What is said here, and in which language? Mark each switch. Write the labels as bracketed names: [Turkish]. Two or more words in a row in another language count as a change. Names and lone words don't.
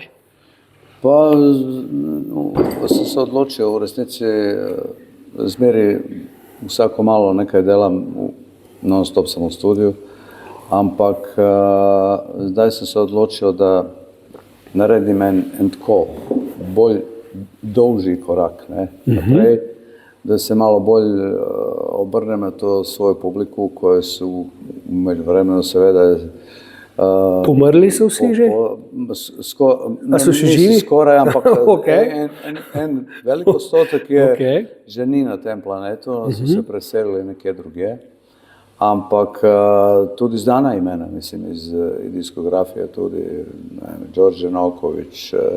[Slovenian] Pa sem se odločil v resnici zmeri vsako malo nekaj delam, non-stop sem v studiju, ampak zdaj sem se odločil, da naredim en tako bolj dolžji korak, ne, naprej, da se malo bolj obrnem na to svojo publiku, [Croatian] koje su u međuvremenu [Slovenian] seveda pomrli so vsi že? A so še živi? Skoraj, ampak en velik postotek je že ni na tem planetu, so se preselili nekje drugje, ampak tudi znana imena, mislim, iz diskografije tudi, Đorđe Noković,